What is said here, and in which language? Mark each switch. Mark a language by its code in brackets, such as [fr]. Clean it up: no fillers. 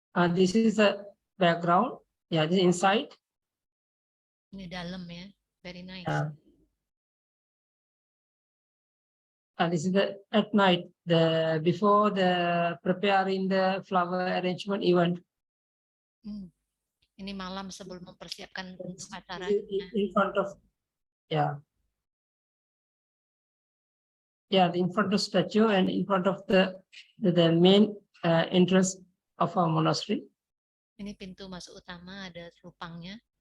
[en] This is a background. Yeah, this is inside. [id] Ini dalam ya. [en] Very nice. And this is the at night, the before the preparing the flower arrangement event. [id] Ini malam sebelum mempersiapkan untuk acara. [en] In front of, yeah, in front of statue and in front of the main entrance of our monastery. [id] Ini pintu masuk utama, ada lupangnya.